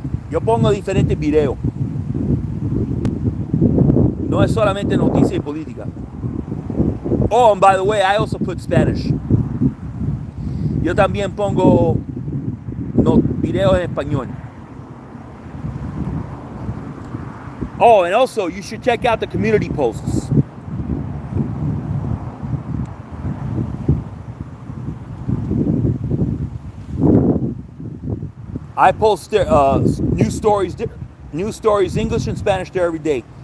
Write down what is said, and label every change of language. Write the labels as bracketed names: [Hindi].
[Spanish] Yo pongo diferentes videos. No es solamente noticia y política. [English] Oh, and by the way, I also put Spanish. [Spanish] Yo también pongo videos en español. [English] Oh, and also, you should check out the community posts. I post news stories, English and Spanish there every day.